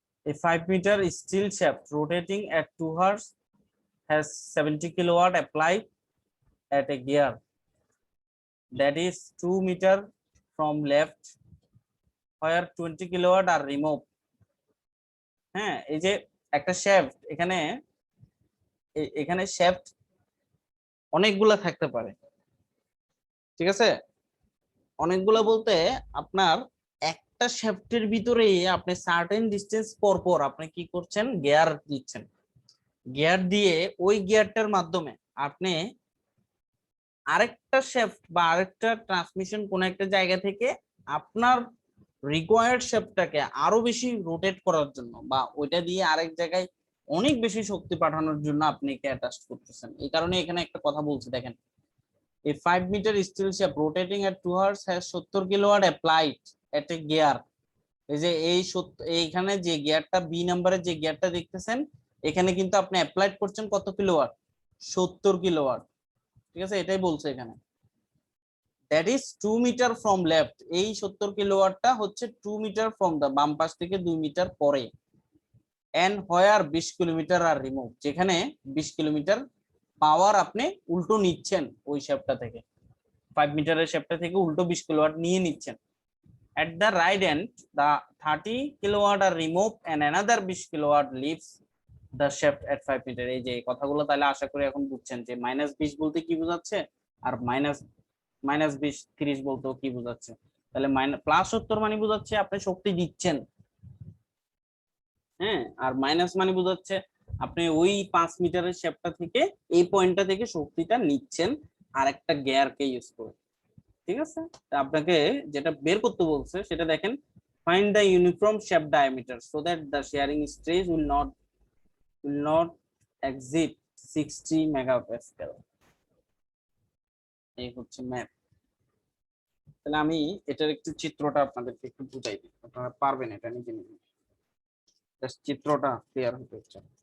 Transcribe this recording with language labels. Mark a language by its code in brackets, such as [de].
[en] A 5-meter steel shaft rotating at 2 hours has 70 kilowatt applied at a gear that is 2 meter from left, where 20 kilowatt are removed. [bn] হ্যাঁ, এই যে একটা shaft, এখানে shaft অনেকগুলা থাকতে পারে, ঠিক আছে? অনেকগুলা বলতে আপনার একটা শ্যাফটের ভিতরে আপনি সার্টেন ডিস্টেন্স পর পর আপনি কি করছেন, গিয়ার দিচ্ছেন। গিয়ার দিয়ে ওই গিয়ারটার মাধ্যমে আপনি আরেকটা শ্যাফট বা আরেকটা ট্রান্সমিশন কোন একটা জায়গা থেকে আপনার রিকোয়ার্ড শ্যাফটটাকে আরো বেশি রোটেট করার জন্য বা ওইটা দিয়ে আরেক জায়গায় অনেক বেশি শক্তি পাঠানোর জন্য আপনি একে অ্যাটাচ করতেছেন। এই কারণে এখানে একটা কথা বলছি, দেখেন [en] a 5-meter steel shaft rotating at 2 hours has 70 kilowatt applied at a gear. [bn] এই যে এইখানে যে গিয়ারটা বি নাম্বারের যে গিয়ারটা দেখতেছেন, এখানে কিন্তু আপনি অ্যাপ্লাইড করছেন কত কিলোওয়াট, 70 কিলোওয়াট। ঠিক আছে, এটাই বলছে এখানে, [en] That is 2 metre from left. [bn] এই 70 কিলোওয়াটটা হচ্ছে [en] 2 metre from the, [bn] বাম পাশ থেকে 2 মিটার পরে। [en] and where 20 kilometre are remove, [bn] যেখানে 20 কিলোমিটার পাওয়ার আপনি উল্টো নিচ্ছেন ওই শ্যাফটটা থেকে, 5 মিটারের শ্যাফটটা থেকে উল্টো 20 কিলোওয়াট নিয়ে নিচ্ছেন। [en] At the right end, the 30 kilowatt are removed and another 20 kilowatt leaves the shaft at 5 meter. [bn] এই যে কথাগুলো তাহলে আশা করি এখন বুঝছেন যে -20 বলতে কি বোঝাচ্ছে আর -20 30 বলতেও কি বোঝাচ্ছে। তাহলে +70 মানে বোঝাচ্ছে আপনি শক্তি দিচ্ছেন, হ্যাঁ, আর মাইনাস মানে বোঝাচ্ছে আপনি ওই 5 মিটারের শ্যাফটটা থেকে এই পয়েন্টটা থেকে শক্তিটা নিচ্ছেন আরেকটা গিয়ারকে ইউজ করে। ঠিক আছে, আপনাকে যেটা বের করতে বলছে সেটা দেখেন, [en] find the uniform shaft diameter so that the shearing stress will not exceed 60 megapascal. [bn] এই হচ্ছে ম্যাথ। তাহলে আমি এটার একটু চিত্রটা আপনাদেরকে একটু বুঝাই দিই, আপনারা পারবেন এটা নিজে নিজে, জাস্ট চিত্রটা ক্লিয়ার হতে হচ্ছে।